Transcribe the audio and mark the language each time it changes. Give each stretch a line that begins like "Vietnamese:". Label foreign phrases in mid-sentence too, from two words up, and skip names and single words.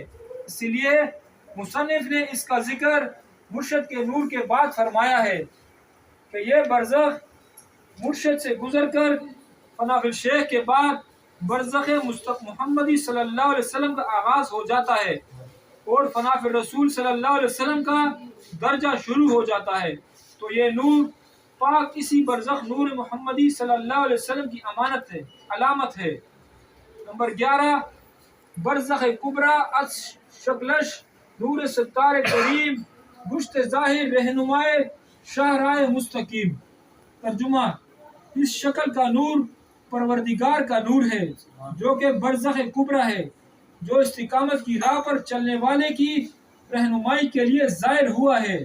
Urdu: اس لیے مصنف نے اس کا ذکر مرشد کے نور کے بعد فرمایا ہے کہ یہ برزخ مرشد سے گزر کر فنا فی الشیخ کے بعد برزخ محمدی صلی اللہ علیہ وسلم کا آغاز ہو جاتا ہے، اور فنا فی رسول صلی اللہ علیہ وسلم کا درجہ شروع ہو جاتا ہے۔ تو یہ نور پاک اسی برزخ نور محمدی صلی اللہ علیہ وسلم کی امانت ہے، علامت ہے۔
Persian: نمبر 11، برزخ کبریٰ از شکلش نور ستار کریم گشت ظاہر رہنمائے شاہراہ مستقیم۔
Urdu: ترجمہ، اس شکل کا نور پروردگار کا نور ہے جو کہ برزخ کبریٰ ہے، جو استقامت کی راہ پر چلنے والے کی رہنمائی کے لیے ظاہر ہوا ہے۔